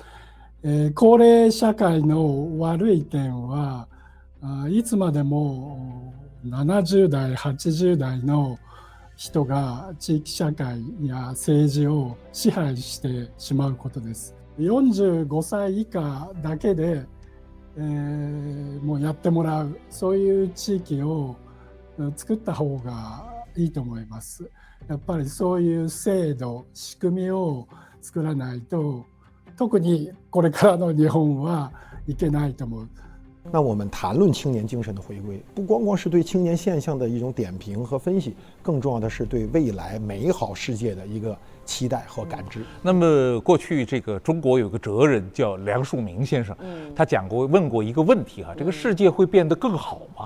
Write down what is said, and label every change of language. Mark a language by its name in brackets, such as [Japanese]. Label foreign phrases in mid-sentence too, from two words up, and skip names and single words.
[Japanese] 高齢社会の悪い点はいつまでも70代、80代の人が地域社会や政治を支配してしまうことです。45歳以下だけで、もうやってもらう、そういう地域を作った方がいいと思います。やっぱりそういう制度、仕組みを作らないと、特にこれからの日本はいけないと思う。 [Chinese] 那我们谈论青年精神的回归，不光光是对青年现象的一种点评和分析，更重要的是对未来美好世界的一个期待和感知。那么过去这个中国有个哲人叫梁漱溟先生，他问过一个问题哈，这个世界会变得更好吗？